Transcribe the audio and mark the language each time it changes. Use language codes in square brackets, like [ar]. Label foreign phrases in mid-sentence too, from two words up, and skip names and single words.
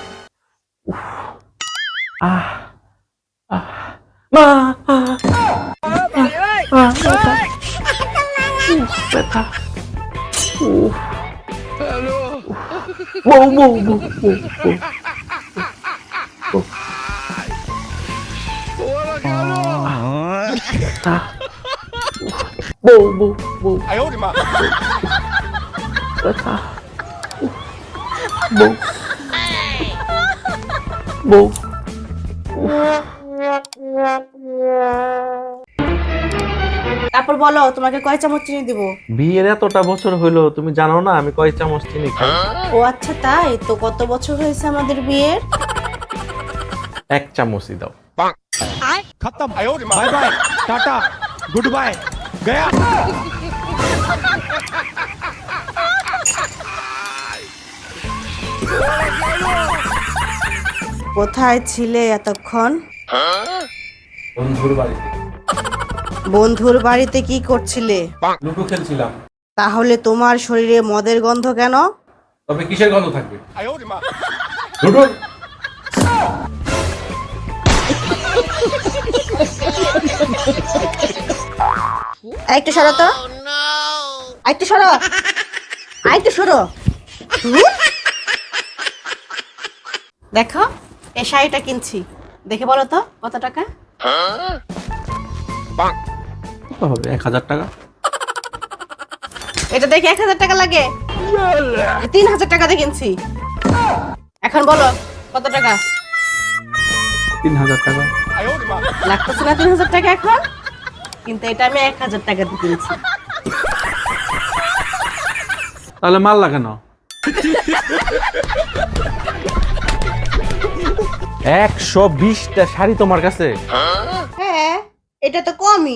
[bn] আহ আহ মা, ব্যথা, বউ বউ বউ বউ বউ বউ বউ বউ, [zh] 哎呦我的妈！ [bn] ব্যথা, বউ বউ। তারপর বলো তোমাকে কয় চামচ চিনি দিব? বিয়ের এতটা বছর হইলো, তুমি জানো না আমি কয় চামচ চিনি খাই? ও আচ্ছা, তাই তো। কত বছর হয়েছে আমাদের বিয়ের? 1 চামচই দাও। [hi] खत्म। [zh] 哎呦我的妈！ [en] bye bye tata good bye [hi] गया। [bn] কোথায় ছিলে এতক্ষণ? বন্ধুর বাড়িতে বন্ধুর বাড়িতে কি করছিলে? লুডো খেলছিলাম। তাহলে তোমার শরীরে মদের গন্ধ কেন? তবে কিসের গন্ধ থাকবে? [zh] 哎呦我的妈！ [bn] লুডো। একটু সরো তো, একটু সরো, একটু সরো। দেখো, এই শাড়িটা কিনছি, দেখে বলো তো কত টাকা? কত হবে? 1000 টাকা। এটা দেখে 1000 টাকা লাগে? 3000 টাকা দিয়ে কিনছি। এখন বলো কত টাকা? 3000 টাকা। [zh] 哎呦我的妈！ [bn] লাগতেছে না 3000 টাকা এখন? কিন্তু এটা আমি 1000 টাকা দিয়ে কিনছি। তাহলে মাল লাগে না। 120টা শাড়ি তোমার কাছে? হ্যাঁ, এটা তো কমই।